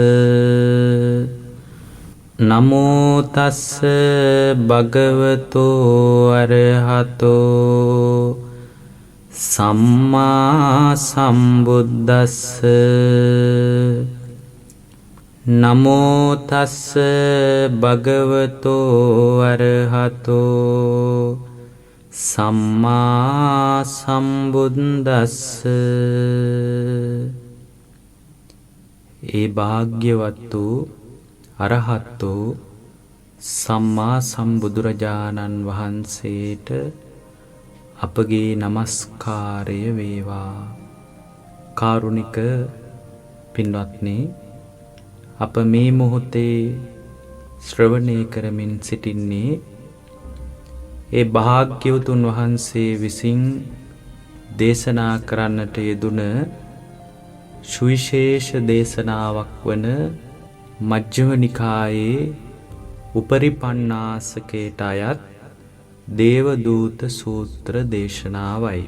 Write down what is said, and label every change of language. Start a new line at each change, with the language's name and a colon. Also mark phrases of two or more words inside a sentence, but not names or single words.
Pali: නමෝ තස්ස භගවතෝ අරහතෝ සම්මා සම්බුද්දස්ස. නමෝ තස්ස භගවතෝ අරහතෝ සම්මා සම්බුද්දස්ස.
Sinhala: ඒ භාග්‍යවත් වූ අරහත් වූ සම්මා සම්බුදුරජාණන් වහන්සේට අපගේ නමස්කාරය වේවා. කාරුණික පින්වත්නි, අප මේ මොහොතේ ශ්‍රවණය කරමින් සිටින්නේ ඒ භාග්‍යවතුන් වහන්සේ විසින් දේශනා කරන්නට යෙදුන සුවිශේෂ දේශනාවක් වන මජ්ක්‍ධිම නිකායේ උපරිපන්නාසකයට අයත් දේවදූත සූත්‍ර දේශනාවයි.